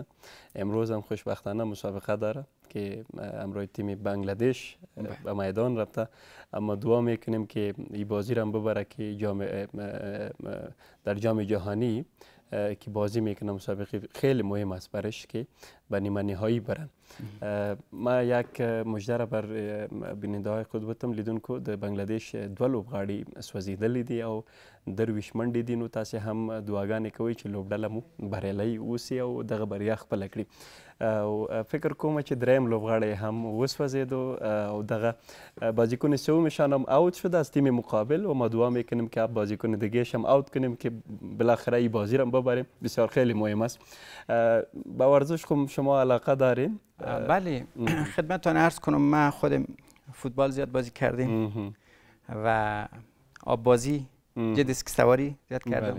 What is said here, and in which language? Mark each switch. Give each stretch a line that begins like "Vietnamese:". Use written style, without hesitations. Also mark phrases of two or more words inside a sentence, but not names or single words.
Persian: امروز هم خوشبختانه مسابقه داره که امروز تیم بنگلادش به میدان رفته، اما دعا میکنیم که این بازی را ببره که در جام جهانی که بازی میکنه مسابقه خیلی مهم است برش که به نیمه نهایی برن. ما یک مژده را بر بیننده های خود بتم
Pashto: لیدونکو د بنگلادیش دوه لوبغاړي سوځېدلي دي او درویش منډې دي. نو تاسې هم دعاګانې کوئ چې لوبډله مو بریالی اوسي او دغه بریا خپله کړي. او فکر کوم چې دریم لوبغاړی هم وسوځېدو او دغه بازیکن سومشان هم
Persian: اوت شد از تیم مقابل و ما دعا میکنیم که بازیکن دیگهش هم اوت کنیم که بالاخره این بازی را ببریم. بسیار خیلی مهم است. به ورزش شما علاقه دارین؟ بله، خدمتتان عرض کنم ما خودم فوتبال زیاد بازی کردیم و آب بازی، جت اسکی سواری زیاد کردم.